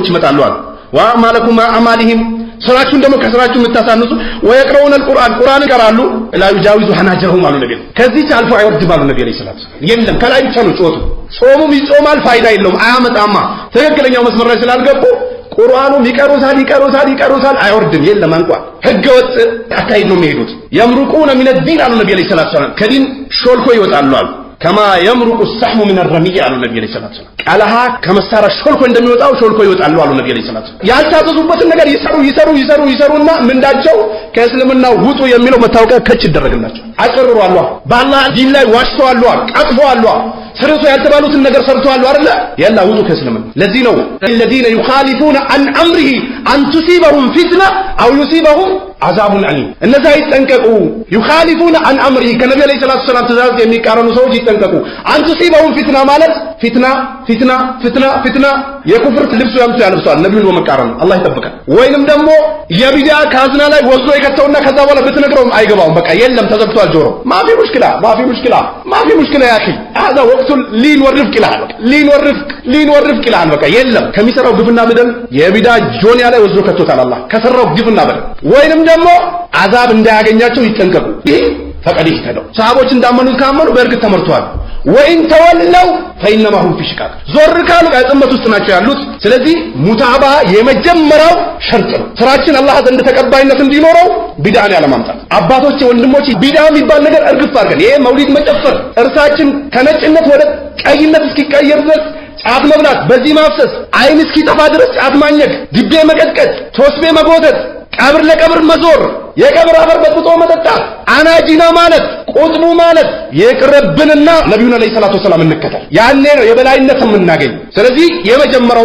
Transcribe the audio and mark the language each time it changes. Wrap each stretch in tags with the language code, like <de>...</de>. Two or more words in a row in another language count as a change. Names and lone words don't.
<am>ይመጣሉ አሉ።</am> <ar>وأعمالكم مع أعمالهم</ar> <am>ስራችሁን ደግሞ ከስራችሁ የምታሳንሱ</am> <ar>ويقرؤون القرآن</ar> <am>ይቀራሉ</am> <ar>لا يجاوز حناجرهم</ar> <am>አሉ ነብዩ። ከዚህ አልፎ አይወርድም አሉ ነብዩ</am> <ar>عليه الصلاة والسلام።</ar> <am>የለም ከላይ ብቻ ነው ጾቱ። ጾሙም ይጾማል ፋይዳ የለውም አያመጣማ። ትክክለኛው መስመር ላይ ስላልገቡ ቁርአኑም ይቀሩታል አይወርድም። የለም አንቋል ህገወጥ አካሄድ ነው የሚሄዱት።</am> <ar>يمرقون من الدين</ar> <am>አሉ ነብዩ</am> <ar>عليه الصلاة والسلام።</ar> <am>ከዲን ሾልኮ ይወጣሉ አሉ።</am> <ar>كما يمرق السحم من الرمي</ar> <am>አሉ ነብዩ</am> <ar>عليه الصلاة والسلام።</ar> <am>ቀለሃ ከመሳሪያ ሾልኮ እንደሚወጣው ሾልኮ ይወጣሉ አሉ ነብዩ</am> <ar>عليه الصلاة والسلام።</ar> <am>ያልታዘዙበትን ነገር ይሰሩና ምንዳቸው ከእስልምና ውጡ የሚለው መታወቂያ ከች ይደረግላቸው። አጭርሩ አሏ በአላህ ዲን ላይ ዋሽተዋል፣ ቀጥፈዋል። ስርቶ ያልተባሉትን ነገር ሰርተዋል አይደል ያላ ውጡ ከእስልምና ለዚህ ነው</am> <ar>الذين يخالفون عن امره ان تصيبهم فتنه او يصيبهم عذاب اليم</ar> <am>እነዛ ይጠንቀቁ</am> <ar>يخالفون عن امره</ar> <am>ከነብዩ</am> <ar>عليه الصلاة السلام</ar> <am>ትእዛዝ የሚቃረኑ ሰዎች ይጠንቀቁ</am> <ar>ان تصيبهم فتنه</ar> <am>ማለት ፊትና የኩፍር ልብሱ ያምጡ ያልብሳል ነብዩን በመቃረን አላህ ይጠብቃል ወይንም ደግሞ የቢዳ ካዝና ላይ ወዞ የከተውና ከዛ በኋላ ብትነግረውም አይገባውም በቃ የለም ተዘግቷል ጆሮ ማፊ</am> <ar>مشكلة يا أخي هذا وقت لين والرفق لين والرفق</ar> <am>በቃ የለም ከሚሰራው ግፍና በደል የቢዳ ጆንያ ላይ ወዞ ከቶታል አላህ ከሰራው ግፍና በደል ወይንም ደግሞ አዛብ እንዳያገኛቸው ይጠንቀቁ ይህ ፈቀድ ይተደው ሰሃቦች እንዳመኑት ካመኑ በእርግጥ ተመርተዋል ወይን ተወለው</am> <ar>فإنما هم في شقاق</ar> <am>ዞር ካሉ ያጥመት ውስጥ ናቸው ያሉት ስለዚህ ሙታባ የመጀመሪያው ሸርጥ ነው ስራችን አላህ ዘንድ ተቀባይነት እንዲኖረው ቢድዓን ያለማምጣት አባቶች ወንድሞች ቢድዓ የሚባል ነገር እርግፍ አድርገን ይሄ መውሊድ መጨፈር እርሳችን ከነጭነት ወደ ቀይነት እስኪቀየር ድረስ ጫት መብላት በዚህ ማፍሰስ አይን እስኪጠፋ ድረስ ጫት ማኘክ ድቤ መቀጥቀጥ ቶስቤ መጎተት ቀብር ለቀብር መዞር የቀብር አፈር በጥጦ መጠጣት አናጂና ማለት ቁጥቡ ማለት የቅርብንና ነብዩን</am> <ar>عليه الصلاة السلام</ar> <am>እንከተል ያኔ ነው የበላይነት የምናገኝ ስለዚህ የመጀመሪያው</am>